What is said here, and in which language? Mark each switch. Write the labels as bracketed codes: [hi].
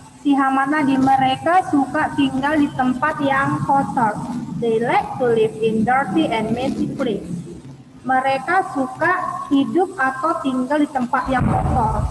[id] Si hama tadi, mereka suka tinggal di tempat yang kotor. [en] They like to live in dirty and messy place. [id] Mereka suka hidup atau tinggal di tempat yang kotor.